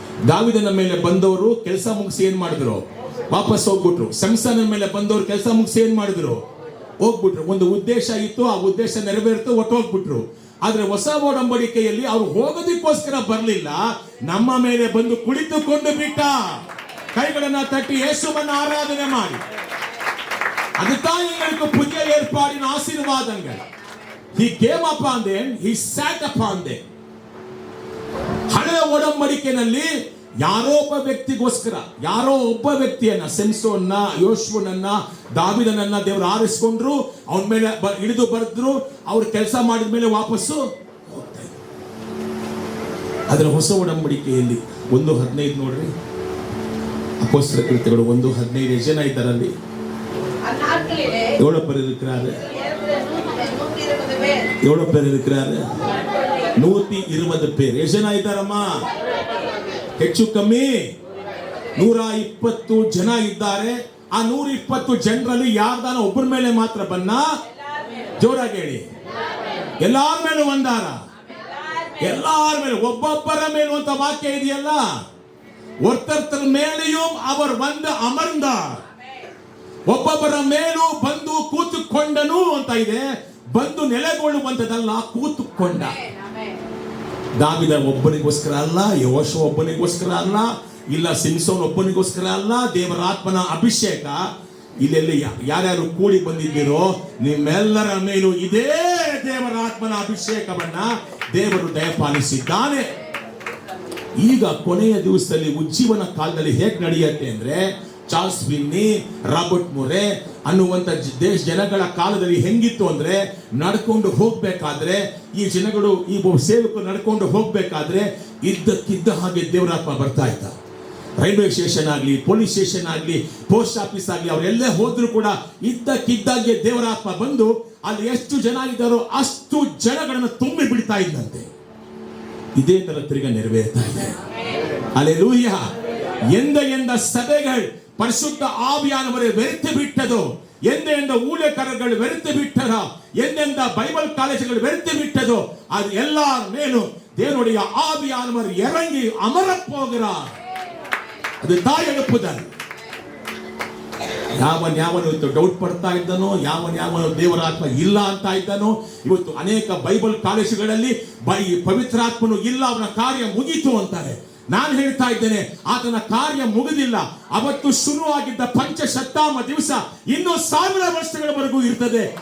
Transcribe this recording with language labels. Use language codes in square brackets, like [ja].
[kn] ದಾವೀದನ ಮೇಲೆ ಬಂದವರು ಕೆಲಸ ಮುಗಿಸಿ ಏನ್ ಮಾಡಿದ್ರು? ವಾಪಸ್ ಹೋಗ್ಬಿಟ್ರು. ಸಂಸನ ಮೇಲೆ ಬಂದವರು ಕೆಲಸ ಮುಗಿಸಿ ಏನ್ ಮಾಡಿದ್ರು? ಹೋಗ್ಬಿಟ್ರು. ಒಂದು ಉದ್ದೇಶ ಇತ್ತು, ಆ ಉದ್ದೇಶ ನೆರವೇರಿತು, ಹೋಗ್ಬಿಟ್ರು. ಆದ್ರೆ ಹೊಸ ಒಡಂಬಡಿಕೆಯಲ್ಲಿ ಅವ್ರು ಹೋಗೋದಕ್ಕೋಸ್ಕರ ಬರಲಿಲ್ಲ, ನಮ್ಮ ಮೇಲೆ ಬಂದು ಕುಳಿತುಕೊಂಡು ಬಿಟ್ಟ. ಕೈಗಳನ್ನ ತಟ್ಟಿ ಯೇಸುವನ್ನ ಆರಾಧನೆ ಮಾಡಿ. [ta] அதுதான் எங்களுக்கு புதிய ஏற்பாடின் ஆசீர்வாதங்கள். [en] He came upon them, he sat upon them. [kn] ಹಳೆಯ ಒಡಂಬಡಿಕೆಯಲ್ಲಿ ಯಾರೋ ಒಬ್ಬ ವ್ಯಕ್ತಿಗೋಸ್ಕರ, ಯಾರೋ ಒಬ್ಬ ವ್ಯಕ್ತಿಯನ್ನ, ಸಿಂಸೋನ್ನ, ಯೋಶುವನನ್ನ, ದಾವಿದನನ್ನ ದೇವರು ಆರಿಸಿಕೊಂಡ್ರು, ಅವನ ಮೇಲೆ ಇಳಿದು ಬರೆದ್ರು, ಅವ್ರು ಕೆಲಸ ಮಾಡಿದ ಮೇಲೆ ವಾಪಸ್ಸು ಹೋಗ್ತಾ ಇದ್ರು. ಅದರ ಹೊಸ ಒಡಂಬಡಿಕೆಯಲ್ಲಿ 1:15 ನೋಡ್ರಿ, ಅಪೊಸ್ತಲರ ಕೃತ್ಯಗಳು 1:15. ಎಷ್ಟು ಜನ ಇದ್ದಾರಲ್ಲಿ? [ta] அந்நாட்களிலே எவ்வளவு பேர் இருக்கிறாரு? 120 எவ்வளவு பேர் இருக்கிறாரு? 120 பேர். [kn] ಎಷ್ಟು ಜನ ಇದ್ದಾರಮ್ಮ? ಹೆಚ್ಚು ಕಮ್ಮಿ 120 ಜನ ಇದ್ದಾರೆ. ಆ 120 ಜನರಲ್ಲಿ ಯಾರ್ದಾನ ಒಬ್ಬರ ಮೇಲೆ ಮಾತ್ರ ಬನ್ನ? ಜೋರಾಗಿ ಹೇಳಿ. ಎಲ್ಲಾರ ಮೇಲೂ ಒಂದಾರ? ಎಲ್ಲಾರ ಮೇಲೆ, ಒಬ್ಬೊಬ್ಬರ ಮೇಲೂ ಅಂತ ವಾಕ್ಯ ಇದೆಯಲ್ಲ. [ta] ஒருத்தர் மேலேயும் அவர் வந்து அமர்ந்தார், [kn] ಒಬ್ಬೊಬ್ಬರ ಮೇಲೂ ಬಂದು ಕೂತುಕೊಂಡನು ಅಂತ ಇದೆ. ಬಂದು ನೆಲೆಗೊಳ್ಳುವಂತದಲ್ಲ, ಕೂತುಕೊಂಡ. ದಾವಿದ ಒಬ್ಬನಿಗೋಸ್ಕರ ಅಲ್ಲ, ಯೆಹೋಶುವ ಒಬ್ಬನಿಗೋಸ್ಕರ ಅಲ್ಲ, ಇಲ್ಲ ಸಿಂಸೋನ್ ಒಬ್ಬನಿಗೋಸ್ಕರ ಅಲ್ಲ. ದೇವರ ಆತ್ಮನ ಅಭಿಷೇಕ ಇಲ್ಲೆಲ್ಲಿ ಯಾರ್ಯಾರು ಕೂಡಿ ಬಂದಿದ್ದೀರೋ ನಿಮ್ಮೆಲ್ಲರ ಮೇಲೂ ಇದೇ ದೇವರ ಆತ್ಮನ ಅಭಿಷೇಕವನ್ನ ದೇವರು ದಯಪಾಲಿಸಿದ್ದಾನೆ. ಈಗ ಕೊನೆಯ ದಿವಸದಲ್ಲಿ ಉಜ್ಜೀವನ ಕಾಲದಲ್ಲಿ ಹೇಗೆ ನಡೆಯುತ್ತೆ ಅಂದ್ರೆ, ಚಾರ್ಲ್ಸ್ ವಿನ್ನಿ, ರಾಬರ್ಟ್ ಮುರೆ ಅನ್ನುವಂತ ಜನಗಳ ಕಾಲದಲ್ಲಿ ಹೆಂಗಿತ್ತು ಅಂದ್ರೆ, ನಡ್ಕೊಂಡು ಹೋಗ್ಬೇಕಾದ್ರೆ ಈ ಜನಗಳು, ಈ ಸೇವಕರು ನಡ್ಕೊಂಡು ಹೋಗ್ಬೇಕಾದ್ರೆ ಇದ್ದಕ್ಕಿದ್ದ ಹಾಗೆ ದೇವರಾತ್ಮ ಬರ್ತಾ ಇದ್ದ. ರೈಲ್ವೆ ಸ್ಟೇಷನ್ ಆಗ್ಲಿ, ಪೊಲೀಸ್ ಸ್ಟೇಷನ್ ಆಗ್ಲಿ, ಪೋಸ್ಟ್ ಆಫೀಸ್ ಆಗ್ಲಿ, ಅವರೆಲ್ಲೇ ಹೋದ್ರು ಕೂಡ ಇದ್ದಕ್ಕಿದ್ದಾಗೆ ದೇವರಾತ್ಮ ಬಂದು ಅಲ್ಲಿ ಎಷ್ಟು ಜನ ಇದ್ದಾರೋ ಅಷ್ಟು ಜನಗಳನ್ನು ತುಂಬಿ ಬಿಡ್ತಾ ಇದ್ದಂತೆ. ಇದೇ ತರ ತಿರುಗ ನೆರವೇರ್ತಾ ಇದೆ. அல்லேலூயா. [ta] எந்த சபைகள் பரிசுத்த ஆவியானவரை வெறுத்து விட்டதோ, எந்த ஊழியக்காரர்கள் வெறுத்து விட்டதோ, எந்த பைபிள் காலேஜ்கள் வெறுத்து விட்டதோ, அது எல்லார் மேலும் தேவனுடைய ஆவியானவர் இறங்கி அமரப் போகிறார். [kn] ಅದು ತಾಯಿ எழுப்புதல். ಯಾವನು ಇವತ್ತು ಡೌಟ್ ಪಡ್ತಾ ಇದ್ದಾನೋ, ಯಾವನು ದೇವರ ಆತ್ಮ ಇಲ್ಲ ಅಂತ ಇದ್ದಾನೋ, ಇವತ್ತು ಅನೇಕ ಬೈಬಲ್ ಕಾಲೇಜುಗಳಲ್ಲಿ ಪವಿತ್ರಾತ್ಮನು ಇಲ್ಲ, ಅವನ ಕಾರ್ಯ ಮುಗೀತು ಅಂತಾರೆ. ನಾನು ಹೇಳ್ತಾ ಇದ್ದೇನೆ, ಆತನ ಕಾರ್ಯ ಮುಗಿದಿಲ್ಲ. ಅವತ್ತು ಶುರುವಾಗಿದ್ದ ಪಂಚಶತಾಮ ದಿವಸ ಇನ್ನೂ 1000 ವರ್ಷಗಳವರೆಗೂ ಇರ್ತದೆ.